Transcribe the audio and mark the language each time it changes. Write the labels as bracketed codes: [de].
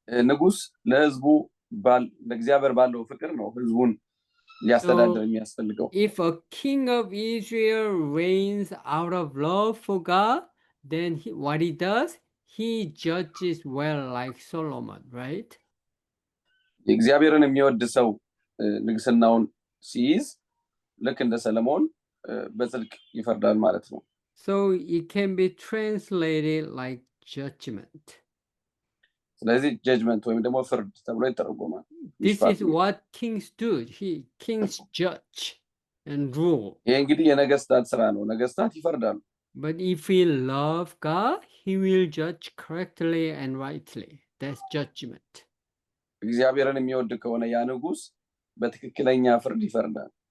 [am] ንጉስ ለህዝቡ ለእግዚአብሔር ባለው ፍቅር ነው ህዝቡን ሊያስተዳድር የሚያስፈልገው። [en] If a king of Israel reigns out of love for God, then what he does, he judges well like Solomon, right? [am] የእግዚአብሔርን የሚወድ ሰው ንግስናውን ሲይዝ ልክ እንደ ሰለሞን በጽድቅ ይፈርዳል ማለት ነው። [en] So it can be translated like judgment. [am] ስለዚህ ጀጅመንት ወይም ደግሞ ፍርድ ተብሎ ይተረጎማል። [en] This is what kings do. Kings judge and rule. [am] ይሄ እንግዲህ የነገስታት ስራ ነው። ነገስታት ይፈርዳሉ። [en] But if we love God, He will judge correctly and rightly. That's judgment. [am] እግዚአብሔርን የሚወድ ከሆነ ያ ንጉስ በትክክለኛ ፍርድ ይፈርዳል።